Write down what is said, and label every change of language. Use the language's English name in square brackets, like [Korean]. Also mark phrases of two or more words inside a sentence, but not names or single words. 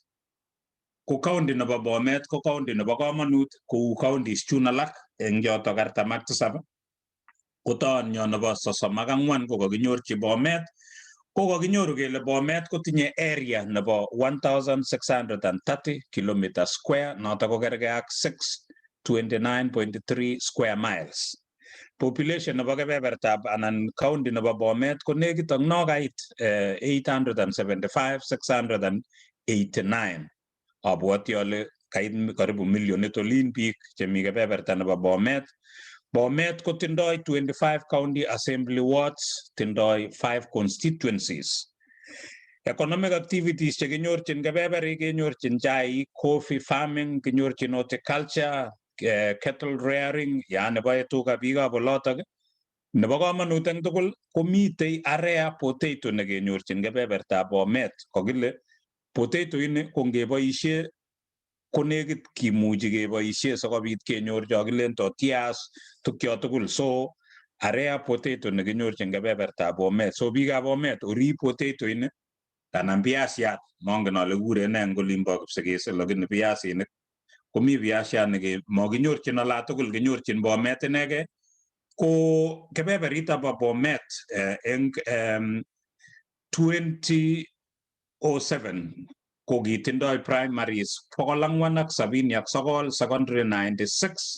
[Kalenjin] Ko county nebo Bomet ko county nebo komonut kou counties chun alak eng yotok 47. Ko taonyo nebo 34 ko kakinyorchi Bomet. Ko kakinyoru kele Bomet kotinye area nebo 1630 [English] km square, [Kalenjin] notok ko kergei ak 629.3 [English] square miles. [Kalenjin] Population nebo kebebertab anan county nebo Bomet ko nekit ak nokait 875,689. Abwoti ale kait karibu milionit olin biik chemi kebeberta nebo Bomet. Bomet kotindoi 25 [English] county assembly wards, [Kalenjin] tindoi 5 constituencies. [English] Economic activities [Kalenjin] chekinyorchin kebeberi kenyorchin chaik, [English] coffee farming, kinyorchin horticulture, cattle rearing, yani boe tuga biikab olotok. Nebo komonut eng tugul komitei area potato nekenyorchin kebebertab Bomet. Kokile potato ini ko ngeboisie ko nekit kimuchi keboisie sikobit kenyor chokilen tortillas tukyo tugul. So area potato nekinyorchin kebebertab Bomet. So biikab Bomet orib potato ini anan biasiat, mongen ale kikure ne eng olimbo Kipsigis, lakini biasinik komi biasiat makinyorchin ola tugul, kinyorchin Bomet inege. Ko kebeberita bo Bomet eng 2007 ko kitindoi primaries 479, secondary 96.